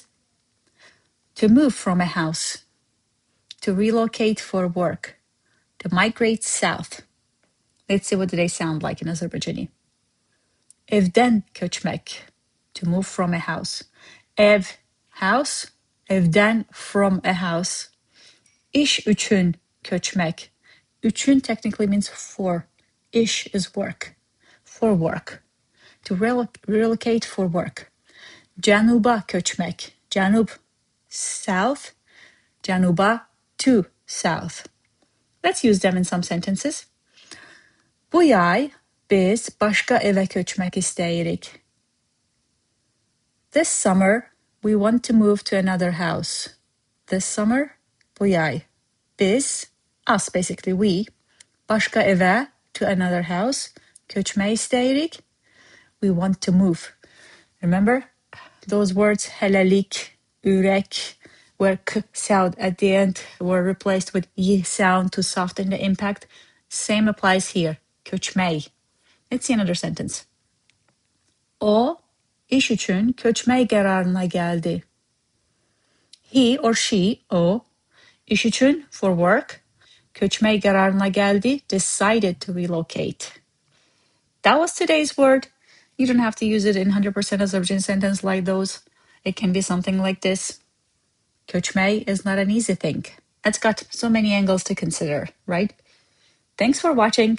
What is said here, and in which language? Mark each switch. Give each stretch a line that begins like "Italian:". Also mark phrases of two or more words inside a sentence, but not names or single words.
English: To move from a house, to relocate for work, to migrate south. Let's see what they sound like in Azerbaijani.
Azerbaijani: Evdən KÖÇMÄK,
English: to move from a house. Ev, house. Evdən, from a house.
Azerbaijani: Üçün köçmek.
English: Üçün technically means for. İş is work. For work. To relocate for work.
Azerbaijani: Cənuba KÖÇMÄK. Cənub, south. Cənuba,
English: to south. Let's use them in some sentences.
Azerbaijani: Bu yay biz başqa evə köçmək istəyirik.
English: This summer, we want to move to another house. This summer,
Azerbaijani: bu yay. Biz,
English: us basically, we,
Azerbaijani: başqa evə,
English: to another house,
Azerbaijani: köçmək istəyirik.
English: We want to move. Remember, those words
Azerbaijani: hələlik, ürək,
English: where k sound at the end were replaced with y sound to soften the impact. Same applies here, köçmək. Let's see another sentence.
Azerbaijani: O, iş üçün köçmək qərarına gəldi.
English: He or she,
Azerbaijani: o, iş üçün,
English: for work,
Azerbaijani: köçmək qərarına gəldi,
English: decided to relocate. That was today's word. You don't have to use it in 100% Azerbaijani sentence like those. It can be something like this. Köçmək is not an easy thing. It's got so many angles to consider, right? Thanks for watching.